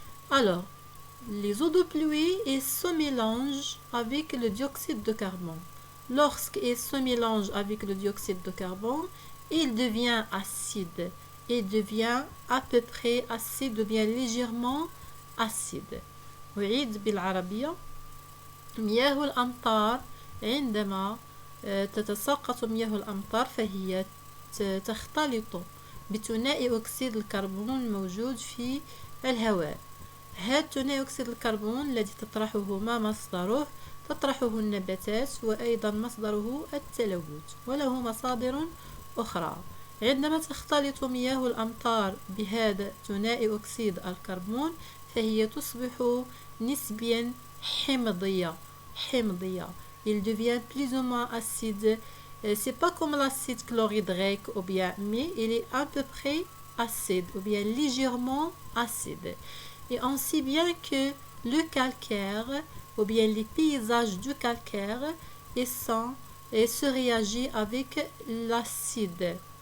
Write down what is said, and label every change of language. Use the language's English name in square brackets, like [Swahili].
[French] Alors, les eaux de pluie se mélangent avec le dioxyde de carbone. Lorsqu'il se mélange avec le dioxyde de carbone, il devient acide. Il devient à peu près acide ou bien légèrement acide. [Arabic] أعيد بالعربية. مياه الأمطار عندما تتساقط مياه الأمطار فهي تختلط بثنائي أكسيد الكربون الموجود في الهواء. هذا ثنائي أكسيد الكربون الذي تطرحه ما مصدره؟ تطرحه النباتات وأيضا مصدره التلوث وله مصادر أخرى. عندما تختلط مياه الأمطار بهذا ثنائي أكسيد الكربون فهي تصبح نسبيا حمضية. [French] Il devient plus ou moins acide. C'est pas comme l'acide chlorhydrique ou bien, mais il est à peu près acide ou bien légèrement acide. Et ainsi bien que le calcaire ou bien les paysages du calcaire et se réagit avec l'acide.